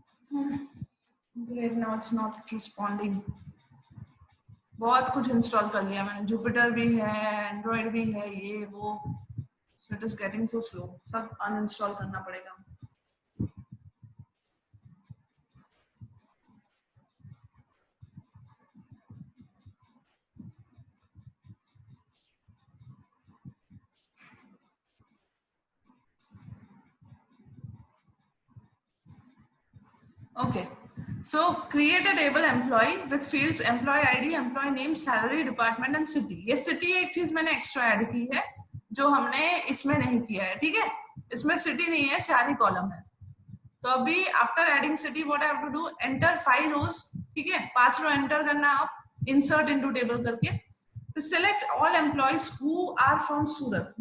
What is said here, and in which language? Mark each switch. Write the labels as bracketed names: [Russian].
[English] Great, now it's not responding. [Hindi] बहुत कुछ install कर लिया मैंने, जुपिटर भी है, एंड्रॉइड भी है, ये वो, [English] so it is getting so slow, [Hindi] सब अनइंस्टॉल करना पड़ेगा। [English] Okay, so create a table employee with fields employee ID, employee name, salary, department and city। [Hindi] ये city एक चीज मैंने एक्स्ट्रा ऐड की है जो हमने इसमें नहीं किया है, ठीक है। इसमें city नहीं है, 4 ही कॉलम है। तो अभी [English] after adding city what I have to do, enter 5 rows, [Hindi] ठीक है, 5 रो एंटर करना आप, इंसर्ट इनटू टेबल करके, फिर [English] Select all employees who are from Surat.